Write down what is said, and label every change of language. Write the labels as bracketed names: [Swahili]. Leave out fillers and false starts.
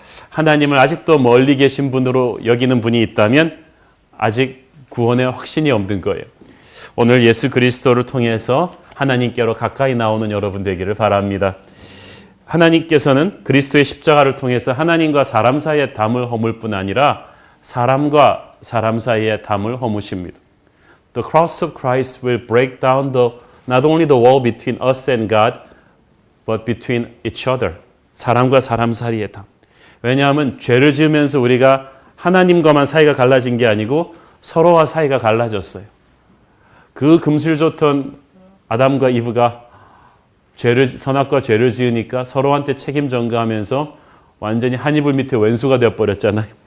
[Korean] 하나님을 아직도 멀리 계신 분으로 여기는 분이 있다면 아직 구원의 확신이 없는 거예요. 오늘 예수 그리스도를 통해서 하나님께로 가까이 나오는 여러분 되기를 바랍니다. 하나님께서는 그리스도의 십자가를 통해서 하나님과 사람 사이의 담을 허물 뿐 아니라 사람과 사람 사이의 담을 허무십니다. [English] The cross of Christ will break down not only the wall between us and God, but between each other. [Korean] 사람과 사람 사이의 담. 왜냐하면 죄를 지으면서 우리가 하나님과만 사이가 갈라진 게 아니고 서로와 사이가 갈라졌어요. 그 금슬좋던 아담과 이브가 선악과 죄를 지으니까 서로한테 책임 전가하면서 완전히 한 이불 밑에 왼수가 되어버렸잖아요.